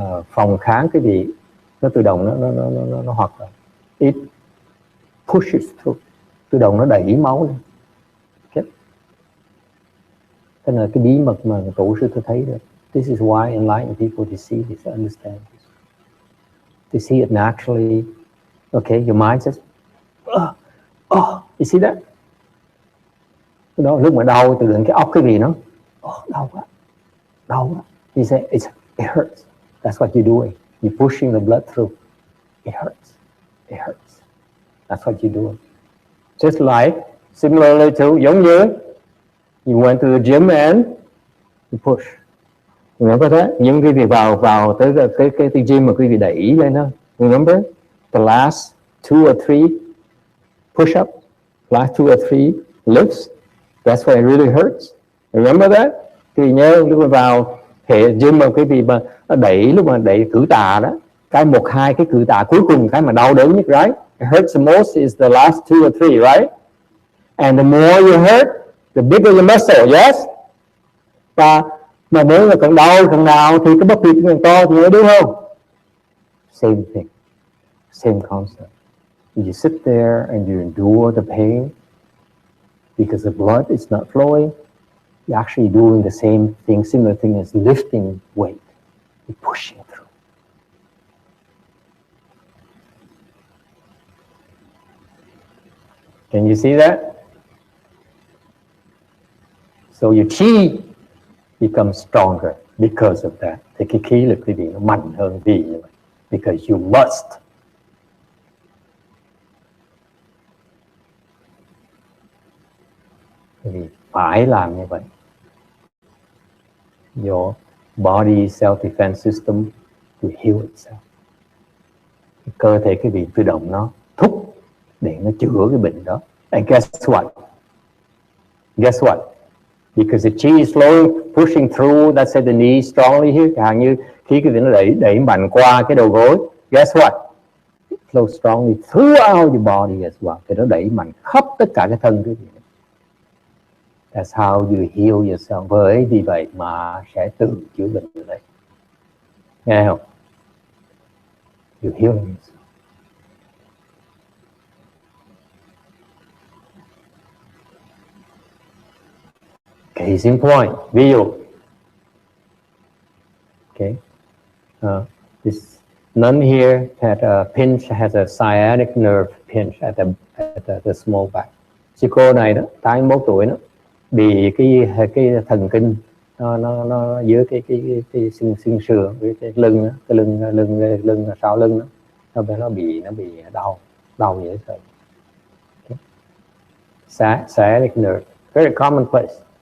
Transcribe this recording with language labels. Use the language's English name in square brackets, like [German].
[Vietnamese] phòng kháng cái gì nó tự động nó hoạt động. [English] It pushes through, [Vietnamese] tự động nó đẩy máu lên. Okay. Thế là cái bí mật mà tổ sư tôi thấy được. [English] This is why enlightened people they see this, understand this. They see it naturally. Okay, your mind says, you see that? [Vietnamese] Đó, lúc mà đau tự định cái óc cái gì nó, đau quá. [English] You say, it hurts. That's what you're doing. You're pushing the blood through. It hurts. That's what you're doing. Just like, similarly to, [Vietnamese] giống như, [English] you went to the gym and you push. Remember that? [Vietnamese] Những quý vị vào tới cái gym mà quý vị đẩy lên đó. [English] Remember? The last 2 or 3 push-up, last 2 or 3 lifts. That's why it really hurts. Remember that? [Vietnamese] Quý vị nhớ lúc mà vào hệ gym mà quý vị mà đẩy, lúc mà đẩy cử tạ đó, cái 1-2 cái cử tạ cuối cùng cái mà đau đớn nhất, right? [English] It hurts the most is the last 2 or 3, right? And the more you hurt, the bigger your muscle, yes? [Vietnamese] Và mà nếu là càng đau càng nào thì cái bắp thịt càng to thì đúng không? [English] Same thing, same concept. You sit there and you endure the pain because the blood is not flowing. You're actually doing the same thing, similar thing as lifting weight. You're pushing through. Can you see that? So your chi becomes stronger because of that. [Vietnamese] Thì cái khí lực quý vị nó mạnh hơn vì như vậy. [English] Because you must. [Vietnamese] Vì phải làm như vậy. [English] Your body self-defense system to heal itself. [Vietnamese] Cơ thể quý vị tự động nó thúc để nó chữa cái bệnh đó. [English] And guess what? Guess what? Because the chi is flowing, pushing through, that's at the knee strongly here. [Vietnamese] Chẳng như khi cái nó đẩy mạnh qua cái đầu gối. [English] Guess what? It flows strongly throughout your body as well. [Vietnamese] Thì nó đẩy mạnh khắp tất cả cái thân quý vị. [English] That's how you heal yourself. [Vietnamese] Bởi vì vậy mà sẽ tự chữa bệnh ở đây. Nghe không? [English] You heal yourself. Case in point, [Vietnamese] ví dụ. [English] Okay. This nun here had a pinch, has a sciatic nerve pinch at the small back. [Vietnamese] Chị cô này đó, 81 tuổi đó, bị cái thần kinh nó dưới cái xương sườn với cái lưng đó, cái lưng sau lưng đó, nó bị đau dễ sợ. [English] Okay. Sciatic nerve, very commonplace.